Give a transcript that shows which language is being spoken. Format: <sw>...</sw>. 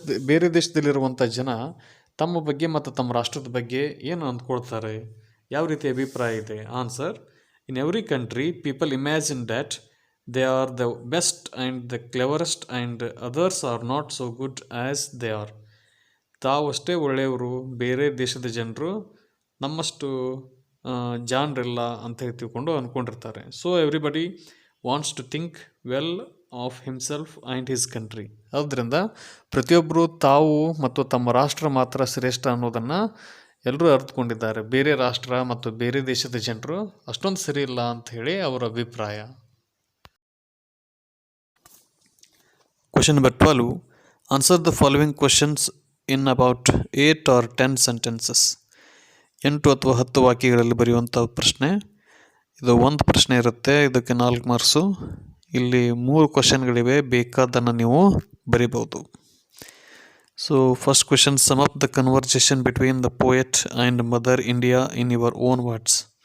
<kn>ಬೇರೆ ದೇಶದಲ್ಲಿರುವಂಥ ಜನ ತಮ್ಮ ಬಗ್ಗೆ ಮತ್ತು ತಮ್ಮ ರಾಷ್ಟ್ರದ ಬಗ್ಗೆ ಏನು ಅಂದ್ಕೊಳ್ತಾರೆ, ಯಾವ ರೀತಿ ಅಭಿಪ್ರಾಯ ಇದೆ?</kn> <en>Answer, in every country people imagine that they are the best and the cleverest and others are not so good as they are.</en> <kn>ತಾವಷ್ಟೇ ಒಳ್ಳೆಯವರು, ಬೇರೆ ದೇಶದ ಜನರು ನಮ್ಮಷ್ಟು ಜಾಣರಿಲ್ಲ ಅಂತ ಹೇಳಿ ತಿಳ್ಕೊಂಡು ಅಂದ್ಕೊಂಡಿರ್ತಾರೆ.</kn> <en>So everybody wants to think well of himself and his country.</en> <kn>ಆದ್ದರಿಂದ ಪ್ರತಿಯೊಬ್ಬರು ತಾವು ಮತ್ತು ತಮ್ಮ ರಾಷ್ಟ್ರ ಮಾತ್ರ ಶ್ರೇಷ್ಠ ಅನ್ನೋದನ್ನು ಎಲ್ಲರೂ ಅರ್ಥಕೊಂಡಿದ್ದಾರೆ. ಬೇರೆ ರಾಷ್ಟ್ರ ಮತ್ತು ಬೇರೆ ದೇಶದ ಜನರು ಅಷ್ಟೊಂದು ಸರಿ ಇಲ್ಲ ಅಂತ ಹೇಳಿ ಅವರ ಅಭಿಪ್ರಾಯ.</kn> <en>Question number 12. Answer the following questions in about 8 or 10 sentences.</en> <kn>8 ಅಥವಾ 10 ವಾಕ್ಯಗಳಲ್ಲಿ ಬರೆಯುವಂಥ ಪ್ರಶ್ನೆ ಇದು. ಒಂದು ಪ್ರಶ್ನೆ ಇರುತ್ತೆ, ಇದಕ್ಕೆ 4 ಮಾರ್ಕ್ಸು. ಇಲ್ಲಿ 3 ಕ್ವಶನ್ಗಳಿವೆ, ಬೇಕಾದನ್ನು ನೀವು ಬರಿಬೋದು.</kn> <en>So first question, sum up the conversation between the poet and Mother India in your own words.</en>